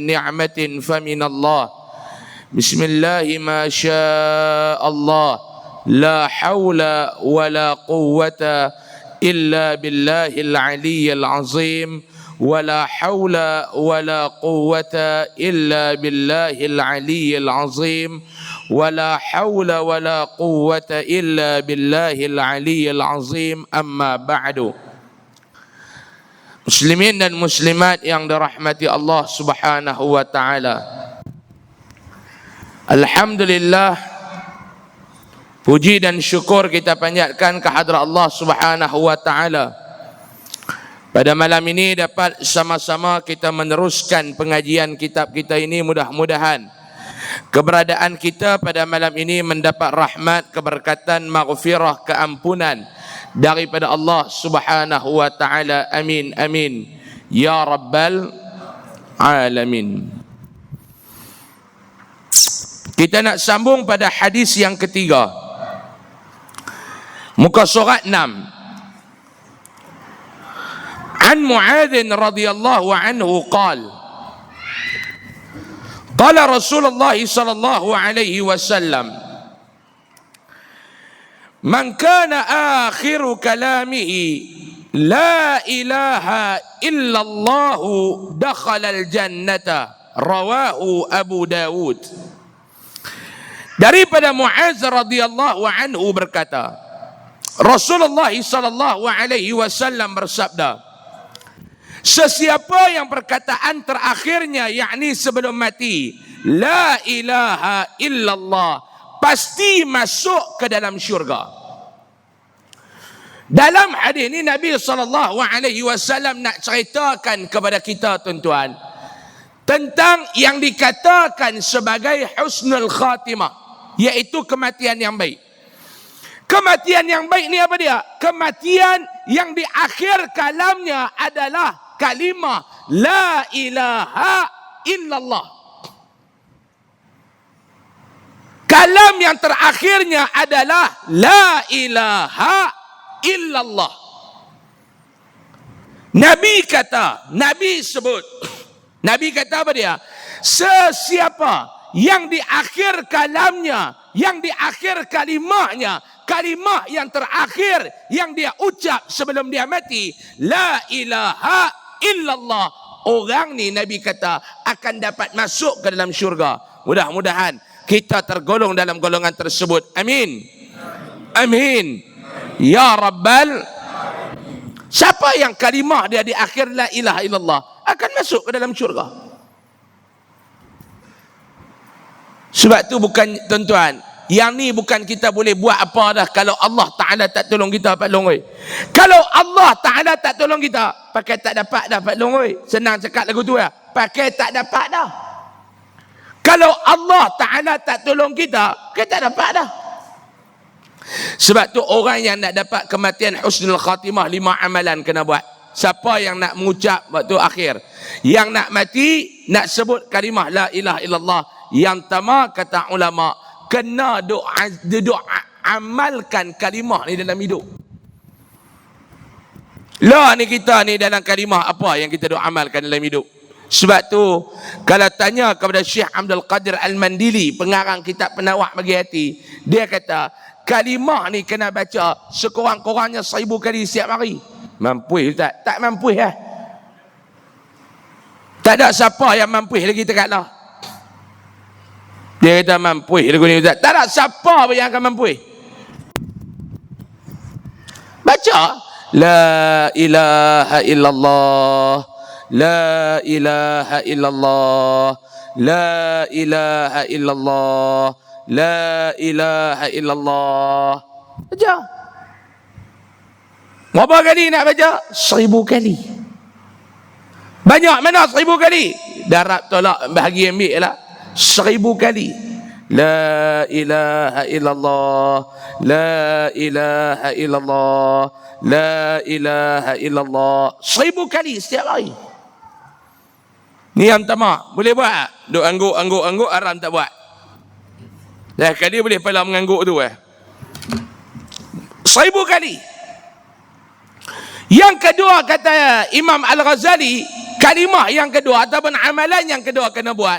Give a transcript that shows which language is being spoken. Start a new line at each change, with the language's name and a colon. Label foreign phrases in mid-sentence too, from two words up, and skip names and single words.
Arabic: نعمة فمن الله بسم الله ما شاء الله لا حول ولا قوة إلا بالله العلي العظيم ولا حول ولا قوة إلا بالله العلي العظيم ولا حول ولا قوة إلا بالله العلي العظيم أما بعد.
Malay: Muslimin dan muslimat yang dirahmati Allah
Arabic: سبحانه وتعالى.
Malay: Alhamdulillah, puji dan syukur kita panjatkan kehadrat Allah
Arabic: سبحانه وتعالى.
Malay: Pada malam ini dapat sama-sama kita meneruskan pengajian kitab kita ini. Mudah-mudahan keberadaan kita pada malam ini mendapat rahmat, keberkatan, maghfirah, keampunan daripada Allah
Arabic: سبحانه وتعالى. آمين آمين يا رب العالمين.
Malay: Kita nak sambung pada hadis yang ketiga, muka surat 6.
Arabic: عن معاذ رضي الله عنه قال قال رسول الله صلى الله عليه وسلم من كان آخر كلامه لا إله إلا الله دخل الجنة رواه أبو داود.
Malay: Daripada Mu'adz
Arabic: رضي الله عنه
Malay: berkata, Rasulullah
Arabic: صلى الله عليه وسلم
Malay: bersabda, sesiapa yang perkataan terakhirnya yakni sebelum mati
Arabic: لا إله إلا الله
Malay: pasti masuk ke dalam syurga. Dalam hadis ini Nabi
Arabic: صلى الله عليه وسلم
Malay: nak ceritakan kepada kita tuan-tuan tentang yang dikatakan sebagai
Arabic: حسن الخاتمة,
Malay: iaitu kematian yang baik. Kematian yang baik ni apa dia? Kematian yang di akhir kalamnya adalah kalimah
Arabic: لا إله إلا الله.
Malay: Kalam yang terakhirnya adalah
Arabic: لا إله إلا الله.
Malay: Nabi kata, Nabi sebut, Nabi kata apa dia? Sesiapa yang di akhir kalamnya, yang di akhir kalimahnya, kalimah yang terakhir yang dia ucap sebelum dia mati,
Arabic: لا إله إلا الله,
Malay: orang ni Nabi kata akan dapat masuk ke dalam syurga. Mudah-mudahan kita tergolong dalam golongan tersebut.
Arabic: آمين آمين يا رب.
Malay: Siapa yang kalimah dia di akhir
Arabic: لا إله إلا الله
Malay: akan masuk ke dalam syurga. Sebab tu bukan, tuan-tuan, yang ni bukan kita boleh buat apa dah kalau Allah Ta'ala tak tolong kita, Pak Long. Kalau Allah Ta'ala tak tolong kita, pakai tak dapat dah, Pak Long. Senang cakap lagu tu ya, pakai tak dapat dah. Kalau Allah Ta'ala tak tolong kita, pakai tak dapat dah. Sebab tu orang yang nak dapat kematian
Arabic: حسن الخاتمة,
Malay: 5 amalan kena buat. Siapa yang nak mengucap waktu akhir, yang nak mati, nak sebut kalimah
Arabic: لا إله إلا الله,
Malay: yang pertama kata ulama, kena doa amalkan kalimah ni dalam hidup. Lah ni kita ni dalam kalimah apa yang kita duk amalkan dalam hidup. Sebab tu kalau tanya kepada Syekh Abdul Qadir Al-Mandili, pengarang kitab Penawar Bagi Hati, dia kata kalimah ni kena baca sekurang-kurangnya 1000 kali setiap hari. Mampu tak? Tak mampu lah. Tak ada siapa yang mampu lagi dekat lah. Dia kata mampu lagu ni Ustaz. Tak ada siapa yang akan mampu.
Arabic: Baca لا إله إلا الله، لا إله إلا الله، لا إله إلا الله، لا إله إلا الله.
Malay: Baca. Berapa kali nak baca? 1000 kali. Banyak mana 1000 kali? Darab tolak bahagi ambil lah. 1000 kali.
Arabic: لا إله إلا الله، لا إله إلا الله، لا إله إلا الله.
Malay: 1000 kali setiap hari. Ni yang pertama. Boleh buat? Duk angguk haram tak buat. Dah kali boleh pala mengangguk tu 1000 kali. Yang kedua kata Imam Al-Ghazali, kalimah yang kedua ataupun amalan yang kedua kena buat.